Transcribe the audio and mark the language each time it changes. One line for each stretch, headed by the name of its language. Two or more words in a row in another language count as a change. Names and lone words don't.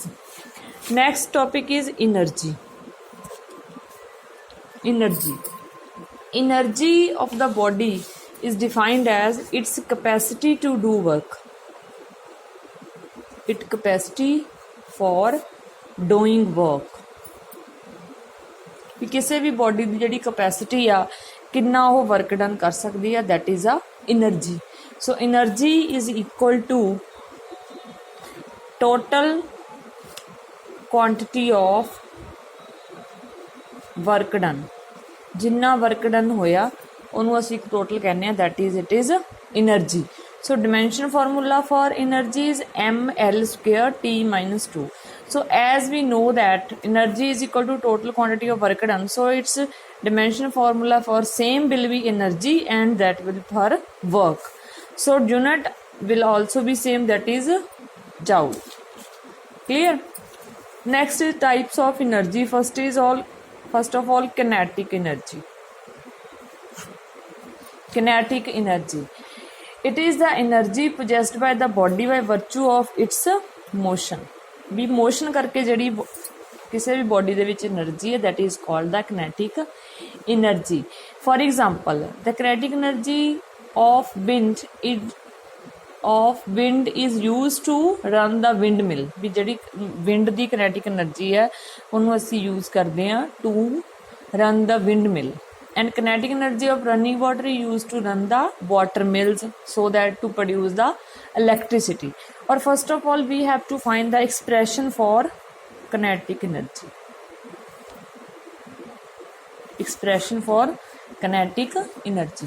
English: Next topic is energy. Energy of the body is defined as its capacity to do work, its capacity for doing work.
Punjabi: ਵੀ ਕਿਸੇ ਵੀ ਬੋਡੀ ਦੀ ਜਿਹੜੀ ਕਪੈਸਿਟੀ ਆ ਕਿੰਨਾ ਉਹ
English: work done
Punjabi: ਕਰ ਸਕਦੀ ਆ,
English: that is a energy. So energy is equal to total quantity of work done.
Punjabi: ਜਿੰਨਾ
English: work done
Punjabi: ਹੋਇਆ ਉਹਨੂੰ ਅਸੀਂ ਟੋਟਲ ਕਹਿੰਦੇ ਆ,
English: that is it is energy. So dimension formula for energy is ml square T minus 2. So as we know that energy is equal to total quantity of work done, so its dimension formula for same will be energy and that will for work. So unit will also be same, that is joule. Clear? Next is types of energy. First of all kinetic energy. kinetic energy. It is the energy possessed by the body by virtue of its motion.
Punjabi: भी motion करके ਜਿਹੜੀ ਕਿਸੇ भी body ਦੇ ਵਿੱਚ energy है,
English: that is called the kinetic energy. For example, the kinetic energy of wind is used to run the windmill.
Punjabi: भी ਜਿਹੜੀ wind ਦੀ
English: kinetic energy
Punjabi: है ਉਹਨੂੰ ਅਸੀਂ use ਕਰਦੇ ਹਾਂ
English: to run the windmill. And kinetic energy of running water is used to run the water mills so that to produce the electricity. Or first of all, we have to find the expression for kinetic energy. Expression for kinetic energy.